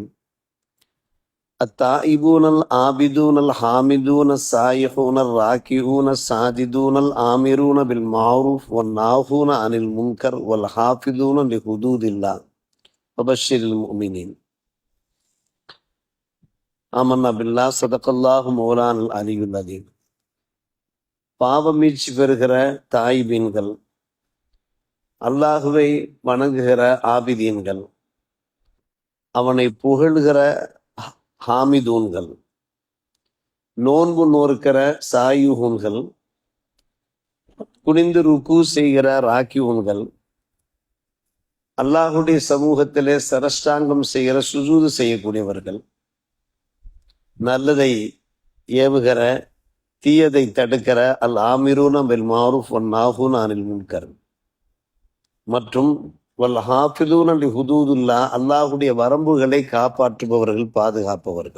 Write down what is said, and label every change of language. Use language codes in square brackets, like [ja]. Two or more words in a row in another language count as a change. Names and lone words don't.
[ar] التائبون العابدون الحامدون السائحون الراكعون الساجدون الآمرون بالمعروف والناهون عن المنكر والحافظون لحدود الله وبشر المؤمنين. آمنا بالله صدق الله مولانا العلي العظيم. [ta] பாவ மீட்சி பெறுகிற தாய்பீன்கள், அல்லாஹுவை வணங்குகிற ஆபிதீன்கள், அவனை புகழ்கிற ஹாமிதூன்கள், நோன்பு நோர்க்கிற சாயுகூன்கள், குனிந்து ருக்கு செய்கிற ராக்கியூன்கள், அல்லாஹுடைய சமூகத்திலே சரஷ்டாங்கம் செய்கிற சுஜூது செய்யக்கூடியவர்கள், நல்லதை ஏவுகிற தீயதை தடுக்கிற [ar] الآمرون بالمعروف والناهون عن المنكر [ta] மற்றும் [ar] والحافظون لحدود الله, [ta] அல்லாஹுடைய வரம்புகளை காப்பாற்றுபவர்கள், பாதுகாப்பவர்கள்.